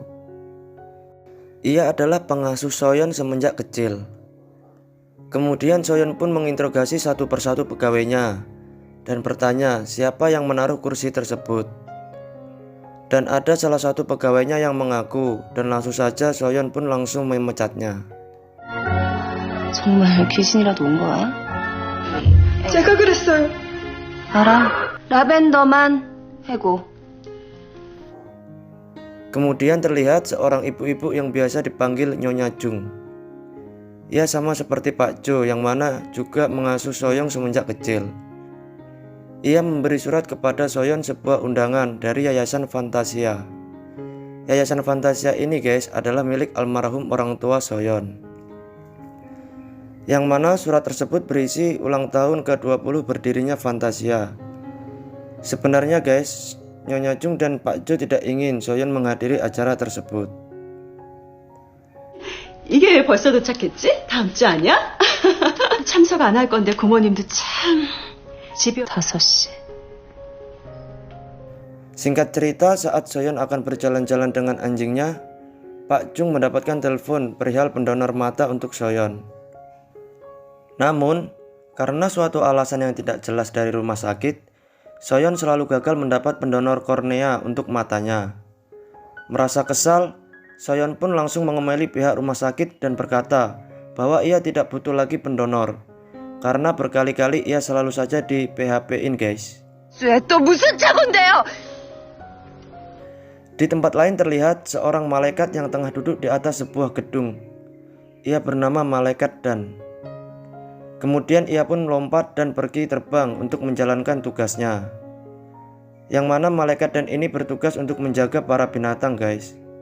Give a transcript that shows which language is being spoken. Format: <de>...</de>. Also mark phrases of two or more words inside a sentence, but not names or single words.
<id>Ia adalah pengasuh Soyeon semenjak kecil. Kemudian Soyeon pun menginterogasi satu persatu pegawainya dan bertanya siapa yang menaruh kursi tersebut. Dan ada salah satu pegawainya yang mengaku, dan langsung saja Soyeon pun langsung memecatnya.</id> <ko>정말 귀신이라도 온 거야? 제가 그랬어요. 알아. 라벤더만 해고.</ko> <id>Kemudian terlihat seorang ibu-ibu yang biasa dipanggil Nyonya Jung. Ia sama seperti Pak Jo yang mana juga mengasuh Soyeon semenjak kecil. Ia memberi surat kepada Soyeon sebuah undangan dari Yayasan Fantasia. Yayasan Fantasia ini guys adalah milik almarhum orang tua Soyeon. Yang mana surat tersebut berisi ulang tahun ke-20 berdirinya Fantasia. Sebenarnya guys, Nyonya Jung dan Pak Jo tidak ingin Soyeon menghadiri acara tersebut.</id> <ko>이게 벌써 도착했지? 다음 주 아니야? 참석 안 할 건데 고모님도 참... 집이 5시.</ko> <id>Singkat cerita, saat Soyeon akan berjalan-jalan dengan anjingnya, Pak Jung mendapatkan telepon perihal pendonor mata untuk Soyeon. Namun, karena suatu alasan yang tidak jelas dari rumah sakit, Soyeon selalu gagal mendapat pendonor kornea untuk matanya. Merasa kesal, Soyeon pun langsung mengemeli pihak rumah sakit dan berkata bahwa ia tidak butuh lagi pendonor. Karena berkali-kali ia selalu saja di PHP-in guys.</id> <ko>또 무슨 착오인데요?</ko> <id>Di tempat lain terlihat seorang malaikat yang tengah duduk di atas sebuah gedung. Ia bernama Malaikat Dan. Kemudian ia pun melompat dan pergi terbang untuk menjalankan tugasnya. Yang mana Malaikat Dan ini bertugas untuk menjaga para binatang guys.</id>